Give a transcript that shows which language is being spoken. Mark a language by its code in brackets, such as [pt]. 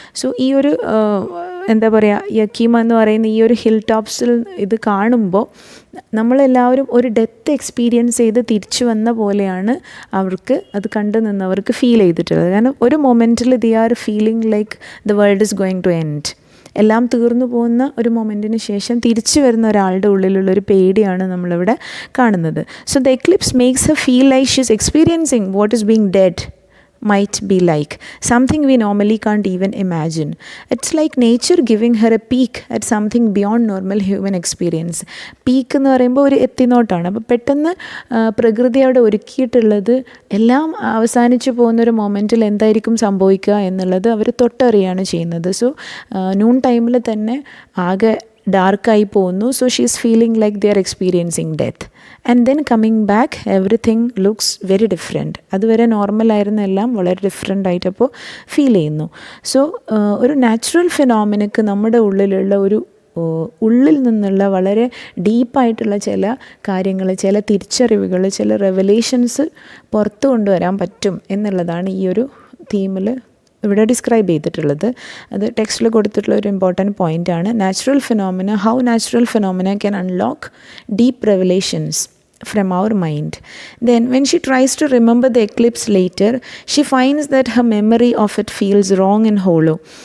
[ml] So ഈ ഒരു എന്താ പറയുക, യക്കീമ എന്ന് പറയുന്ന ഈ ഒരു ഹിൽ ടോപ്സിൽ ഇത് കാണുമ്പോൾ നമ്മളെല്ലാവരും ഒരു ഡെത്ത് എക്സ്പീരിയൻസ് ചെയ്ത് തിരിച്ചു വന്ന പോലെയാണ് അവർക്ക് അത് കണ്ടു നിന്നവർക്ക് ഫീൽ ചെയ്തിട്ടുള്ളത്. കാരണം ഒരു മൊമെൻറ്റിൽ [en] They are feeling like the world is going to end. [ml] എല്ലാം തീർന്നു പോകുന്ന ഒരു മൊമെൻറ്റിന് ശേഷം തിരിച്ചു വരുന്ന ഒരാളുടെ ഉള്ളിലുള്ളൊരു പേടിയാണ് നമ്മളിവിടെ കാണുന്നത്. [en] So the eclipse makes her feel like she is experiencing what is being dead might be like, something we normally can't even imagine. It's like nature giving her a peek at something beyond normal human experience. [ml] Peak എന്ന് പറയുമ്പോൾ ഒരു എത്തിനോട്ടാണ്. അപ്പോൾ പെട്ടെന്ന് പ്രകൃതി അവിടെ ഒരുക്കിയിട്ടുള്ളത് എല്ലാം അവസാനിച്ചു പോകുന്നൊരു മൊമെൻറ്റിൽ എന്തായിരിക്കും സംഭവിക്കുക എന്നുള്ളത് അവർ തൊട്ടറിയാണ് ചെയ്യുന്നത്. സോ നൂൺ ടൈമിൽ തന്നെ ആകെ ഡാർക്കായി പോകുന്നു. [en] So she is feeling like they are experiencing death. And then coming back everything looks very different. [ml] അതുവരെ നോർമലായിരുന്ന എല്ലാം വളരെ ഡിഫറെൻ്റ് ആയിട്ടപ്പോൾ ഫീൽ ചെയ്യുന്നു. സോ ഒരു നാച്ചുറൽ ഫിനോമിനക്ക് നമ്മുടെ ഉള്ളിലുള്ള ഒരു ഉള്ളിൽ നിന്നുള്ള വളരെ ഡീപ്പായിട്ടുള്ള ചില കാര്യങ്ങൾ, ചില തിരിച്ചറിവുകൾ, ചില റെവലേഷൻസ് പുറത്തു കൊണ്ടുവരാൻ പറ്റും എന്നുള്ളതാണ് ഈ ഒരു തീമിൽ ഇവിടെ ഡിസ്ക്രൈബ് ചെയ്തിട്ടുള്ളത്. അത് ടെക്സ്റ്റിൽ കൊടുത്തിട്ടുള്ള ഒരു ഇമ്പോർട്ടൻറ്റ് പോയിൻ്റാണ്. [en] Natural phenomena, how natural phenomena can unlock deep revelations from our mind. Then when she tries to remember the eclipse later, she finds that her memory of it feels wrong and hollow.